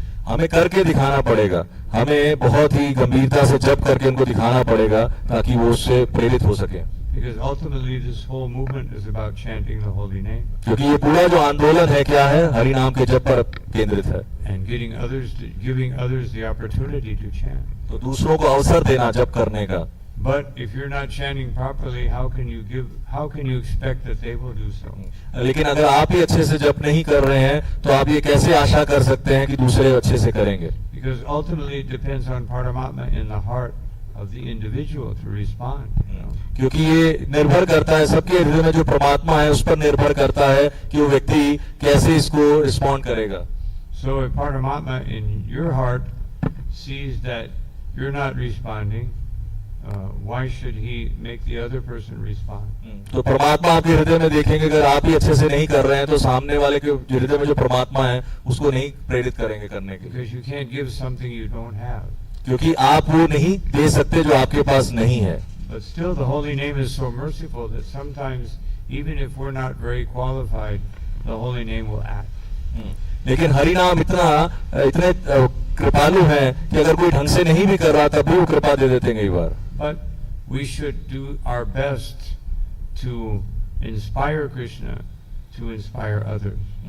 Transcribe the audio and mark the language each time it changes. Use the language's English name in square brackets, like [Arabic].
[Hindi] हमें करके दिखाना पड़ेगा, हमें बहुत ही गंभीरता से जप करके उनको दिखाना पड़ेगा ताकि वो उससे प्रेरित हो सके। [English] Because ultimately this whole movement is about chanting the holy name. [Hindi] क्योंकि ये पूरा जो आंदोलन है क्या है, हरि नाम के जप पर केंद्रित है। [English] And giving others the opportunity to chant. [Hindi] तो दूसरों को अवसर देना जप करने का। [English] But if you're not chanting properly, how can you expect that they will do so? [Hindi] लेकिन अगर आप ही अच्छे से जप नहीं कर रहे हैं तो आप ये कैसे आशा कर सकते हैं कि दूसरे अच्छे से करेंगे? [English] Because ultimately it depends on Paramatma in the heart of the individual to respond. [Hindi] क्योंकि ये निर्भर करता है, सबके हृदय में जो परमात्मा है उस पर निर्भर करता है कि वो व्यक्ति कैसे इसको रिस्पॉन्ड करेगा। [English] So if Paramatma in your heart sees that you're not responding, why should he make the other person respond? [Hindi] तो परमात्मा आपके हृदय में देखेंगे, अगर आप ही अच्छे से नहीं कर रहे हैं तो सामने वाले के हृदय में जो परमात्मा है उसको नहीं प्रेरित करेंगे करने के लिए। [English] Because you can't give something you don't have. [Hindi] क्योंकि आप वो नहीं दे सकते जो आपके पास नहीं है। [English] But still the holy name is so merciful that sometimes even if we're not very qualified, the holy name will act. [Hindi] लेकिन हरि नाम इतने कृपालु हैं कि अगर कोई ढंग से नहीं भी कर रहा तब भी वो कृपा दे देते हैं कई बार। [English] But we should do our best to inspire Krishna to inspire others.